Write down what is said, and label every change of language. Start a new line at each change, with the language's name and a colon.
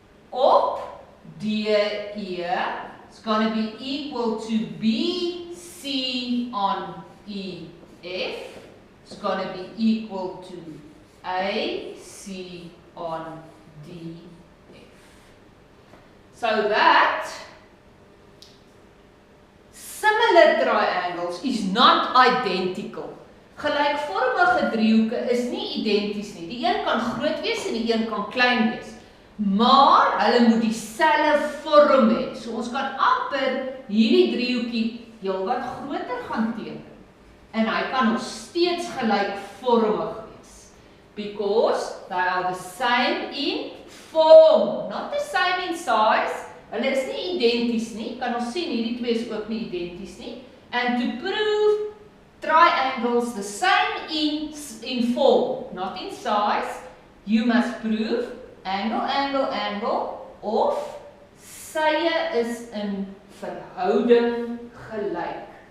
English: Op D, E is going to be equal to B, C on E, F. It's going to be equal to A, C on D, F. So that similar triangles is not identical.
Afrikaans: Gelykvormige driehoeke is nie identies nie. Die een kan groot wees en die een kan klein wees. Maar hulle moet dieselfde vorm hê. So ons kan amper hierdie driehoekie heelwat groter gaan teken. En hy kan nog steeds gelykvormig wees.
English: Because they are the same in form, not the same in size.
Afrikaans: Hulle is nie identies nie. Kan ons sien, hierdie twee is ook nie identies nie.
English: And to prove triangles the same in form, not in size, you must prove angle, angle, angle
Afrikaans: of sye is in verhouding gelyk.